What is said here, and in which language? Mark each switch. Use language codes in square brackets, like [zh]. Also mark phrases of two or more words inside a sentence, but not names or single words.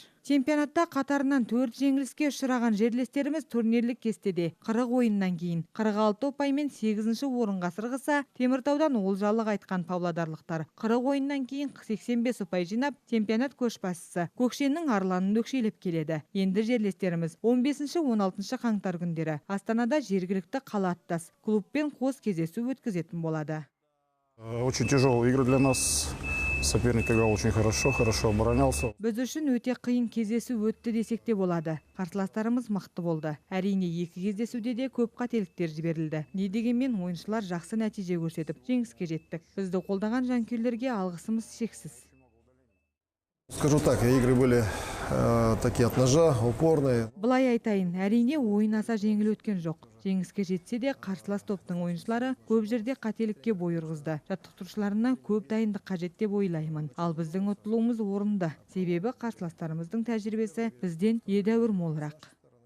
[kk] Чемпионатта қатарынан 4 жеңіліске ұшыраған жерлестеріміз турнирлік кестеде 40 ойыннан кейін 46 ұпаймен 8 орынға сырғыса, Теміртаудан олжалы қайтқан павлодарлықтар 40 ойыннан кейін 85 ұпай жинап, чемпионат көшбасшысы Көкшенің арланын өкшелеп келеді. Енді жерлестеріміз 15-16 қаңтар күндері Астанада жергілікті қала аттас клубпен қос кездесу өткізетін болады. [ru] Очень тяжелые игры для нас. Соперник играл очень хорошо оборонялся. [kk] Біз үшін өте қиын кездесу өтті десек те болады. Қарсыластарымыз мықты болды. Әрине, екі кездесуде де көп қателіктер жіберілді. Не дегенмен ойыншылар жақсы нәтиже көрсетіп, жеңіске жеттік. Бізді қолдаған жанкүйерлерге алғысымыз шексіз. [ru] Скажу так, игры были такие от ножа, упорные. [kk] Былай айтайын, әрине ойын аса жеңіл өткен жоқ. Жеңіске жетсе де қарсылас топтың ойыншылары көп жерде қателікке бой ұрғызды. Жаттықтырушыларына көп дайындық қажет деп ойлаймын. Ал біздің ұтылуымыз орынды. Себебі қарсыластарымыздың тәжірибесі бізден едәуір молырақ.